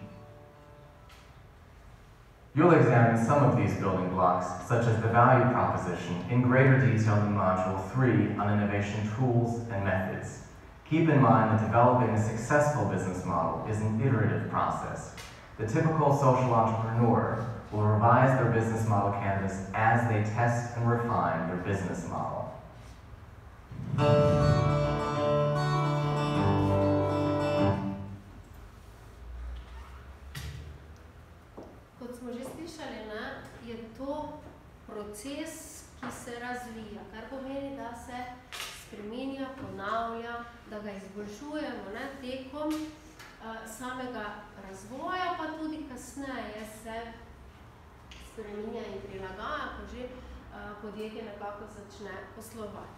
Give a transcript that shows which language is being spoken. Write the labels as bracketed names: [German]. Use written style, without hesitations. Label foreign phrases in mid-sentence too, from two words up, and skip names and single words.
[English] You'll examine some of these building blocks, such as the value proposition, in greater detail in Module 3 on innovation tools and methods. Keep in mind that developing a successful business model is an iterative process. The typical social entrepreneur will revise their business model canvas as they test and refine their business model. [Slovenian] Kot smo že slišali, je to proces, ki se razvija, kar pomeni, da se spreminja, ponavlja, da ga izboljšujemo tekom samega razvoja, pa tudi kasneje se spreminja in prilagaja, ko že podjetje nekako začne poslovati.